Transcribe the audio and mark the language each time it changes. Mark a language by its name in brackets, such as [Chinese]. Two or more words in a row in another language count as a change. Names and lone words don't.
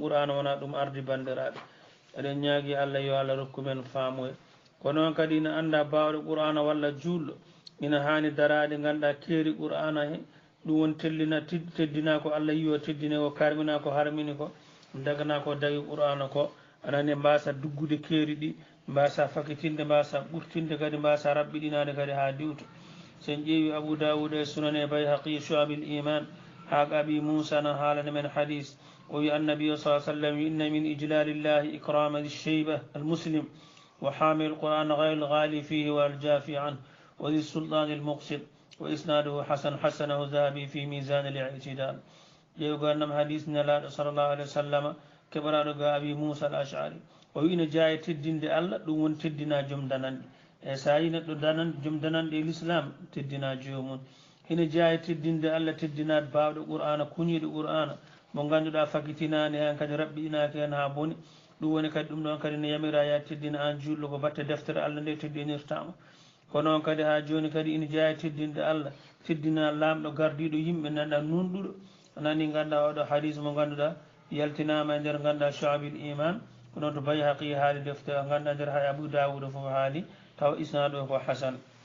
[Fula] qur'ana wona ɗum ardi bandiraɓe eɗen ñaagui Allah yo Allah rokku men faamoye ko noon kadi ina anda bawɗo qur'ana walla julɗo ina hani darade ganduɗa keeri qur'ana he ɗum woni teddina ko Allah yi o teddine ko karmina ko harmini ko dagana ko dagi qur'ana ko anani mbasa duggude keeri ɗi mbasa fakitinde mbasa ɓurtinde kadi mbasa rabbiɗinade kadi ha diwto sen ƴeewi Abu Dawud e sunane Bayhaqi shu'abil iman ha abi Musa na haalane men hadis o wi annabi sa sallam [Arabic] إن من إجلال الله إكرام الشيبة المسلم وحامل القرآن غير الغالي فيه والجافي عنه وذي السلطان المقسط وإسناده حسنه الذهبي في ميزان الاعتدال [Fula] ƴeewi gonnam hadis nelaɗo [Arabic] صلى الله عليه وسلم [Fula] keɓaraɗo ga abi Musa al ashari o wi ina jeeya teddinde Allah ɗum woni teddina joom dananɗe e sa yi neɗɗo joom dananɗe e l'islam teddina jomum hina jeeya teddinde Allah teddinade bawɗo qur'ana kuñiɗo qur'ana mo ganduɗa fakitinani hen kadi rabɓiɗinaki hen ha boni ɗum woni kadi ɗum ɗon kadi ne yamira ya teddina an julɗo ko batte deftere Allah nde teddinirtama ko noon kadi ha joni kadi ina jeeya teddinde Allah teddina lamɗo gardiɗo yimɓe nanɗa nunɗuɗo nani ganduɗa oɗo hadis mo ganduɗa yaltinama e nder ganduɗa shu'abil iman ko noon to Bayhaqi haali deftere ganduɗa nder hay Abu Dawud foof haali taw isnaɗo ko hasan